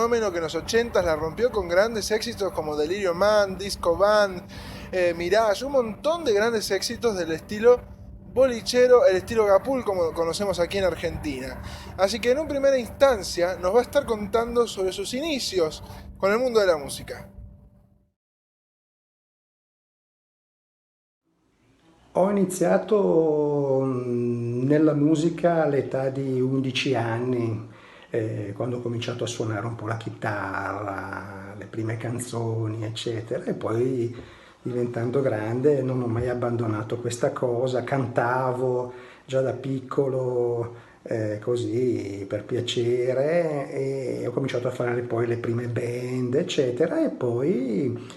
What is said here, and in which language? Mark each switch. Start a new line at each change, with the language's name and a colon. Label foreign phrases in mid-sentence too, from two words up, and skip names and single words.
Spanish: que en los 80s la rompió con grandes éxitos como Delirio Mind, Disco Band, Mirage, un montón de grandes éxitos del estilo bolichero, el estilo gapul como conocemos aquí en Argentina. Así que en una primera instancia nos va a estar contando sobre sus inicios con el mundo de la música.
Italian: Ho iniziato nella musica all'età di 11 anni, quando ho cominciato a suonare un po' la chitarra, le prime canzoni, eccetera, e poi diventando grande non ho mai abbandonato questa cosa, cantavo già da piccolo, così per piacere, e ho cominciato a fare poi le prime band, eccetera, e poi